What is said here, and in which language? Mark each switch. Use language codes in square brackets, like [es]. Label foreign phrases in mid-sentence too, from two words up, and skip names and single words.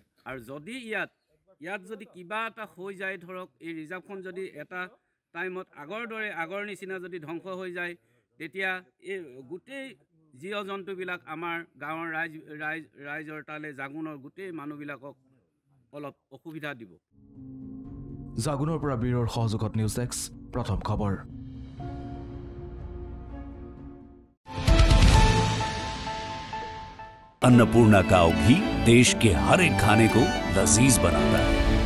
[as] আৰু যদি ইয়াত যদি কিবা এটা হৈ যায়, ধৰক এই ৰিজাৰ্ভখন যদি এটা টাইমত আগৰ নিচিনা যদি ধ্বংস হৈ যায়, তেতিয়া এই গোটেই জীৱ জন্তুবিলাক আমাৰ গাঁৱৰ ৰাইজৰ তালে জাগুনৰ গোটেই মানুহবিলাকক অলপ অসুবিধা দিব। জাগুনৰ পৰা বীৰৰ সহযোগত নিউজ এক্স প্ৰথম খবৰ। [hi] अन्नपूर्णा काव घी देश के हर एक खाने को लजीज बनाता है।